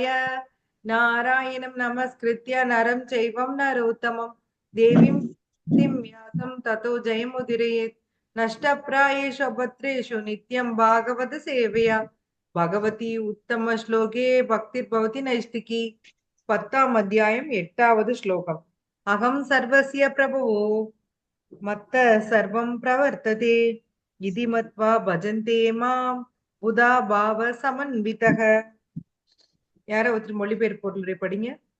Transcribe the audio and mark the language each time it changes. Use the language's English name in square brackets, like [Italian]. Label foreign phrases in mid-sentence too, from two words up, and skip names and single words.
[Sanskrit] नारायणं नमस्कृत्य नरं चैवं नरोत्तमं देवीं व्यासं ततो जयमुदीरयेत्। नष्टप्रायेषु अभद्रेषु नित्यं भागवत सेवया भगवती उत्तम श्लोके भक्तिर्भवति नैष्टिकी। [Tamil] 10வது அத்தியாயம் 8வது ஸ்லோகம். [Sanskrit] अहं सर्वस्य प्रभवो मत्तः सर्वं प्रवर्तते इति मत्वा भजन्ते मां बुधा भाव समन्विताः. [Tamil] யாரோ ஒருத்தர் மொழிபெயர்ப்பு பொருளுரை படிங்க.